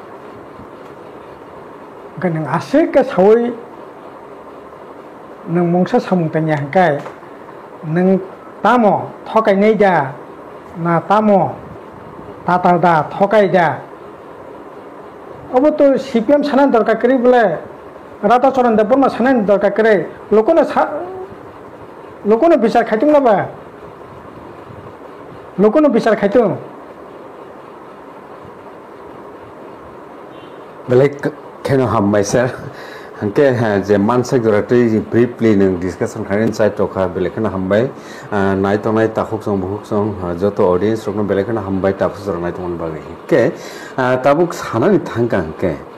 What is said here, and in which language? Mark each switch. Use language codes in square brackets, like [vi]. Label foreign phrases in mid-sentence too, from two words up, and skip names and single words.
[brx] गनों आसे का सावै नों मंसा सामुंतानि हांखाय नों तामो थकायनाय दा ना तामो तातार दा थकाय दा अब तो सीपीएम साना दरकार करी बोले राधा चरण देव बर्मा साना दरकार करे लोकोनो बिचार खायतों नाबा लोकोनो बिचार खायतों बेलेग केनो हामबाय सर हंके जे मानसिक जरातै ब्रिफलि नों डिसकाशन खायनायनि साइटखा बेलेगखौनो हामबाय नायथ'नाय ताखुक जों बुहुक जों जत अडियन्स रखनो बेलेगखौनो हामबाय ताखु जरानाय दंमोन बागै के ताबुक सानानि थांगा हंके